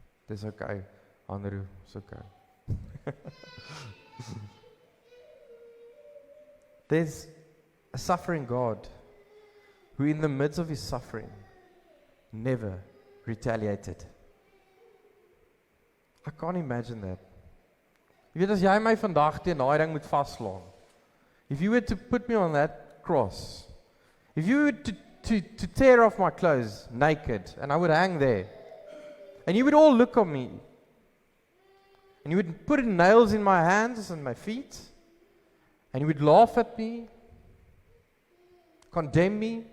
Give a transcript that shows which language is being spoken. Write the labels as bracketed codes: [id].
[en] It's okay, Andrew, it's okay. There's a suffering God who in the midst of his suffering never retaliated. I can't imagine that. [af] Jy weet as jy my vandag teen daai ding moet vaslaan. [en] If you were to put me on that cross, if you were to tear off my clothes naked and I would hang there, and you would all look on me, and you would put nails in my hands and my feet, and you would laugh at me, condemn me.